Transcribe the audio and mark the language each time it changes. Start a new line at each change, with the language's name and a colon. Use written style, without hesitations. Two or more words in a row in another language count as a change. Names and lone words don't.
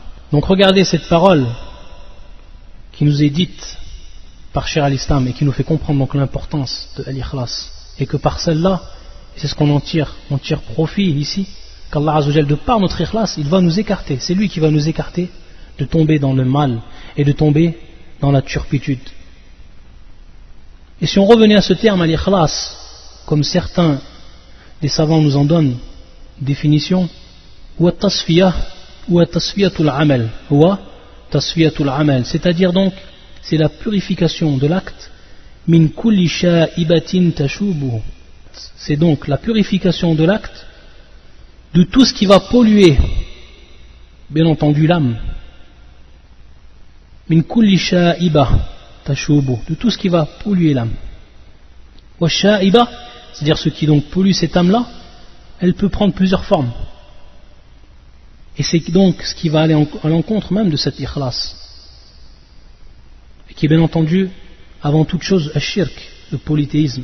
French: Donc regardez cette parole qui nous est dite par Cheikh al-Islam et qui nous fait comprendre donc l'importance de l'ikhlas, et que par celle-là, et c'est ce qu'on en tire, on tire profit ici, qu'Allah
Arabic: عز وجل,
French: de par notre ikhlas, il va nous écarter, c'est lui qui va nous écarter de tomber dans le mal et de tomber dans la turpitude. Et si on revenait à ce terme, al-ikhlas, comme certains des savants nous en donnent définition, ou at-tasfiyah, ou
Arabic: التصفية العمل,
French: ou
Arabic: تصفية العمل,
French: c'est-à-dire donc c'est la purification de l'acte,
Arabic: من كل شائبة تشوبه,
French: c'est donc la purification de l'acte de tout ce qui va polluer, bien entendu, l'âme,
Arabic: من كل شائبة تشوبه,
French: de tout ce qui va polluer l'âme.
Arabic: وشائبة,
French: c'est-à-dire ce qui donc pollue cette âme-là, elle peut prendre plusieurs formes. Et c'est donc ce qui va aller à l'encontre même de cet ikhlas, et qui est bien entendu avant toute chose ash-shirk, le polythéisme.